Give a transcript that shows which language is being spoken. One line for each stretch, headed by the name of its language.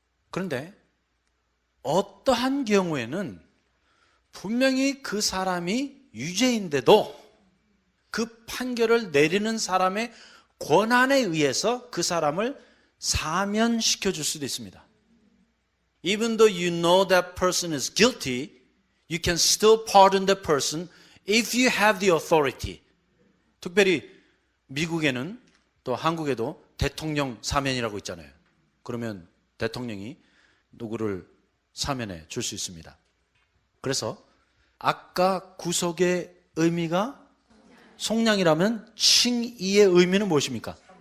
Korean: 그런데 어떠한 경우에는 분명히 그 사람이 유죄인데도 그 판결을 내리는 사람의 권한에 의해서 그 사람을 사면시켜 줄 수도 있습니다.
English: Even though you know that person is guilty, you can still pardon that person if you have the authority.
Korean: 특별히 미국에는 또 한국에도 대통령 사면이라고 있잖아요. 그러면 대통령이 누구를 사면해 줄 수 있습니다. 그래서 아까 구속의 의미가 속량이라면 칭의의 의미는 무엇입니까?